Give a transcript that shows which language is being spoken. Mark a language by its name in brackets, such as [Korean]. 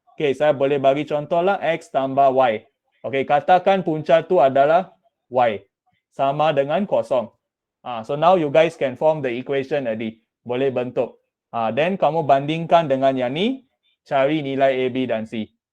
[Malay] Okay, saya boleh bagi contoh lah, X tambah Y. Okay, katakan punca tu adalah Y. Sama dengan kosong. [English] So now you guys can form the equation already. [Malay] Boleh bentuk. Then kamu bandingkan dengan yang ni, cari nilai A, B dan C.